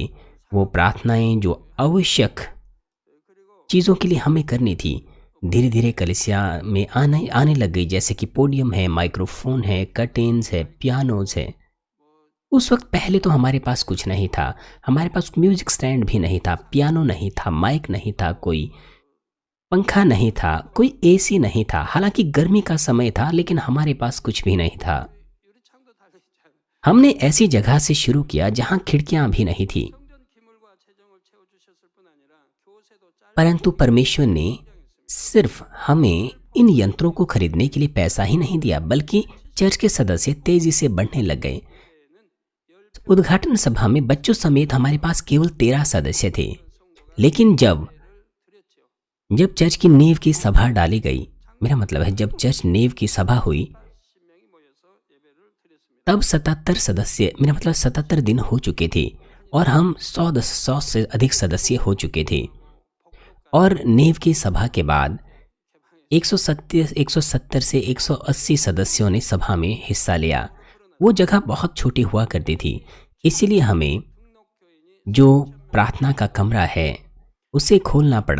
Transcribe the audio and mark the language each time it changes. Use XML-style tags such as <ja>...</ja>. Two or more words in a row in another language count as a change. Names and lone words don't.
<hi>वो प्रार्थनाएं जो आवश्यक चीज़ों के लिए हमें करनी थी धीरे धीरे कलीसिया में आने लग गई, जैसे कि पोडियम है, माइक्रोफोन है, कर्टेन्स है, पियानोज है। उस वक्त पहले तो हमारे पास कुछ नहीं था। हमारे पास</hi> <en>music stand</en> <hi>भी नहीं था, पियानो नहीं था, माइक नहीं था, कोई पंखा नहीं था, कोई एसी नहीं था। हालांकि गर्मी का समय था लेकिन हमारे पास कुछ भी नहीं था।</hi> <ko>유리창도 달려 있잖아요.</ko> <hi>हमने ऐसी जगह से शुरू किया जहां खिड़कियां भी नहीं थी।</hi> <ko>성전 기물과 재정을 채워 주셨을 뿐 아니라 교세도 짧은</ko> <hi>परंतु परमेश्वर ने सिर्फ हमें इन यंत्रों को खरीदने के लिए पैसा ही नहीं दिया, बल्कि चर्च के सदस्य तेजी से बढ़ने लग गए। उद्घाटन सभा में बच्चों समेत हमारे पास केवल 13 सदस्य थे। लेकिन जब चर्च की नींव की सभा डाली गई, मेरा मतलब है जब चर्च नींव की सभा हुई,</hi> <ko>10명이 모여서 예배를 드렸습니다.</ko> <hi>तब 77 सदस्य, मेरा मतलब 77 दिन हो चुके थे और हम 100 से अधिक सदस्य हो चुके थे। और नींव की सभा के बाद 170 से 180 सदस्यों ने सभा में हिस्सा लिया। वो जगह बहुत छोटी हुआ करती थी, इसीलिए हमें जो प्रार्थना का कमरा है उसे खोलना पड़ा।</hi>